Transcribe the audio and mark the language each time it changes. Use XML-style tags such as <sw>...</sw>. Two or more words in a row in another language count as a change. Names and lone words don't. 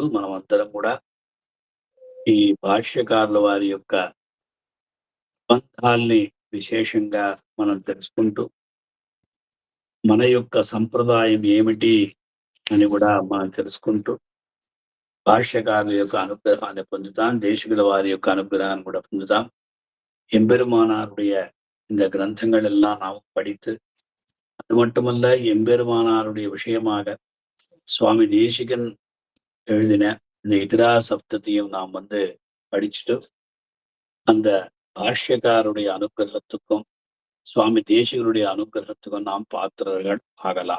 <te>మనం అందరం కూడా ఈ భాష్యకారుల వారి యొక్క ప్రబంధాల్ని విశేషంగా మనం తెలుసుకుంటూ మన యొక్క సంప్రదాయం ఏమిటి అని కూడా మనం తెలుసుకుంటూ భాష్యకారుల యొక్క అనుగ్రహాన్ని పొందుతాం, దేశికుల వారి యొక్క అనుగ్రహాన్ని కూడా పొందుతాం.</te> <ta>எம்பெருமானாருடைய இந்த கிரந்தங்கள் எல்லாம் நாம் படித்து அது மட்டுமல்ல எம்பெருமானாருடைய விஷயமாக சுவாமி தேசிகன் எழுதின இந்த இதரா சப்தத்தையும் நாம் படிச்சுட்டு அந்த பாஷ்யக்காருடைய அனுகிரகத்துக்கும் சுவாமி தேசிகருடைய அனுகிரகத்துக்கும் நாம் பாத்திரர்கள் ஆகலாம்.</ta>